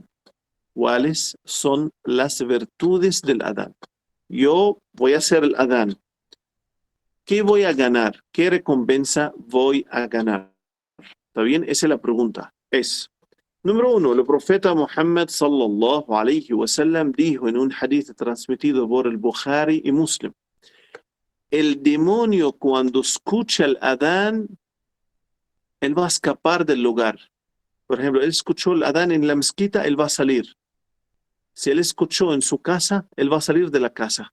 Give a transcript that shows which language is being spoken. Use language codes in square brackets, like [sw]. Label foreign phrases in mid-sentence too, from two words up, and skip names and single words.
[es] ¿Cuáles son las virtudes del adán? Yo voy a hacer el adán. ¿Qué voy a ganar? ¿Qué recompensa voy a ganar? ¿Está bien? Esa es la pregunta. Número 1, el profeta Muhammad [ar] صلى الله عليه وسلم [es] dijo en un hadith transmitido por el Bukhari y Muslim: el demonio cuando escucha el adán, él va a escapar del lugar. Por ejemplo, él escuchó el adán en la mezquita, él va a salir. Si él escuchó en su casa, él va a salir de la casa.